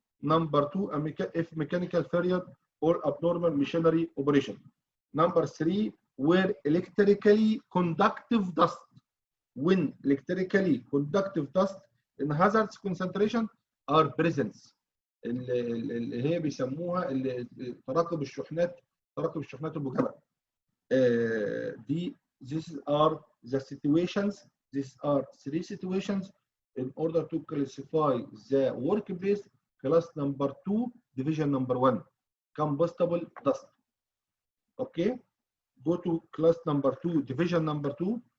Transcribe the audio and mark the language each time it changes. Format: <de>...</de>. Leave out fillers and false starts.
<en>Number 2, if mechanical failure or abnormal machinery operation. Number 3, where electrically conductive dust. When electrically conductive dust in hazardous concentration are present.</en> <ar>اللي هي بيسموها تراكم الشحنات الموجبه.</ar> <en>These are the situations. These are 3 situations in order to classify the workplace class number 2, division number 1, combustible dust. Okay. Go to class number 2, division number 2.</en>